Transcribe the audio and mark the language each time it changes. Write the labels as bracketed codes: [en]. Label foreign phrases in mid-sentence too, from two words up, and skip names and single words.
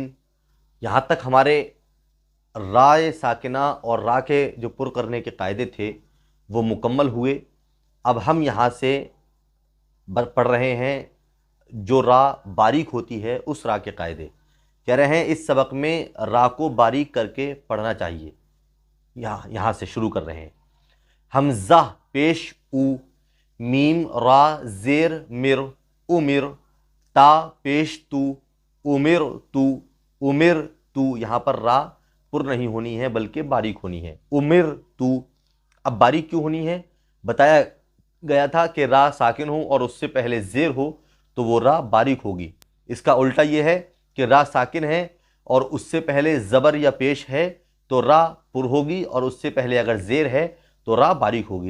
[ur] یہاں تک ہمارے رائے ساکنہ اور را کے جو پر کرنے کے قاعدے تھے وہ مکمل ہوئے۔ اب ہم یہاں سے پڑھ رہے ہیں جو را باریک ہوتی ہے اس را کے قاعدے، کہہ رہے ہیں اس سبق میں را کو باریک کر کے پڑھنا چاہیے۔ یہاں سے شروع کر رہے ہیں۔ حمزہ پیش او، میم را زیر مر امر، تا پیش تو امر تو امر تو، یہاں پر را پر نہیں ہونی ہے بلکہ باریک ہونی ہے، امر تو۔ اب باریک کیوں ہونی ہے؟ بتایا گیا تھا کہ را ساکن ہو اور اس سے پہلے زیر ہو تو وہ را باریک ہوگی، اس کا الٹا یہ ہے کہ را ساکن ہے اور اس سے پہلے زبر یا پیش ہے تو را پر ہوگی، اور اس سے پہلے اگر زیر ہے تو را باریک ہوگی۔